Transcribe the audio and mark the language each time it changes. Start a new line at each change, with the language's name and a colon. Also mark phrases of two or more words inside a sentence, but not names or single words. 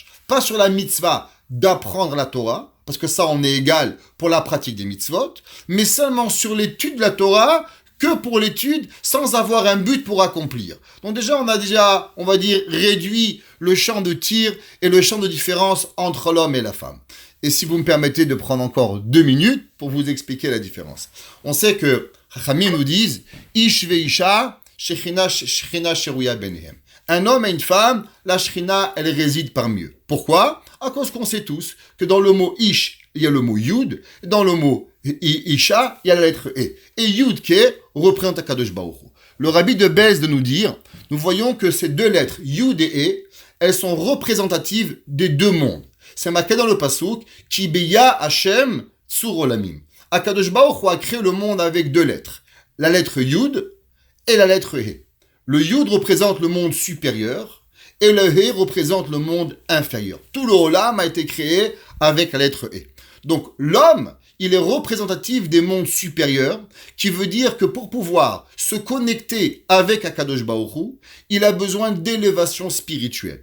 French: Pas sur la mitzvah d'apprendre la Torah, parce que ça on est égal pour la pratique des mitzvot, mais seulement sur l'étude de la Torah, que pour l'étude, sans avoir un but pour accomplir. Donc déjà, on a on va dire, réduit le champ de tir et le champ de différence entre l'homme et la femme. Et si vous me permettez de prendre encore 2 minutes pour vous expliquer la différence. On sait que Chachamim nous disent «
Hebrew: איש ואישה, שכינה שרויה ביניהם ».
French: Un homme et une femme, la Shekhinah, elle réside parmi eux. Pourquoi ? À cause qu'on sait tous que dans le mot Ish, il y a le mot Yud, dans le mot Isha, il y a la lettre E. Et Yud Ke représente
Hebrew: הקדוש ברוך הוא.
French: Le rabbi de Belz de nous dire, nous voyons que ces deux lettres, Yud et E, elles sont représentatives des deux mondes. C'est marqué dans le pasuk,
Hebrew: כי ביה ה' צור עולמים. הקדוש ברוך הוא
French: a créé le monde avec deux lettres. La lettre Yud et la lettre E. Le Yud représente le monde supérieur et le He représente le monde inférieur. Tout le Olam a été créé avec la lettre E. Donc l'homme, il est représentatif des mondes supérieurs, qui veut dire que pour pouvoir se connecter avec
Hebrew: הקדוש ברוך הוא,
French: il a besoin d'élévation spirituelle.